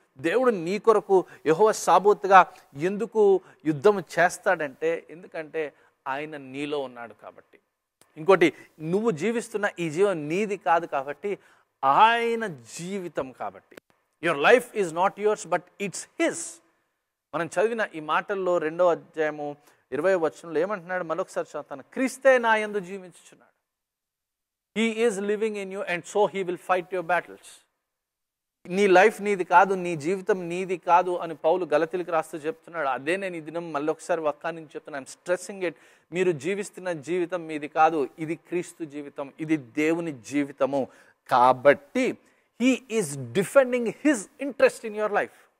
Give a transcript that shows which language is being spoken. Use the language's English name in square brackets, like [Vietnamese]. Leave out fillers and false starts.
[Telugu] దేవుడు నీ కొరకు యెహోవా సాబోతుగా ఎందుకు యుద్ధం చేస్తాడంటే, ఎందుకంటే ఆయన నీలో ఉన్నాడు కాబట్టి. ఇంకోటి, నువ్వు జీవిస్తున్న ఈ జీవం నీది కాదు కాబట్టి, ఆయన జీవితం కాబట్టి. [English] Your life is not yours but it's his. [Telugu] మనం చదివిన ఈ మాటల్లో 2వ అధ్యాయము 20వ వచనంలో ఏమంటున్నాడు? మరొకసారి చదువుతాను. క్రీస్తే నా యందు జీవించుచున్నాడు. [English] He is living in you and so he will fight your battles. [Telugu] నీ లైఫ్ నీది కాదు, నీ జీవితం నీది కాదు అని పౌలు గలతీలకు రాస్తూ చెప్తున్నాడు. అదే నేను ఈ దినం మళ్ళీ ఒకసారి వక్కా నుంచి చెప్తున్నాను. [English] I'm stressing it. [Telugu] మీరు జీవిస్తున్న జీవితం మీది కాదు, ఇది క్రీస్తు జీవితం, ఇది దేవుని జీవితము. కాబట్టి [English] He is defending his interest in your life.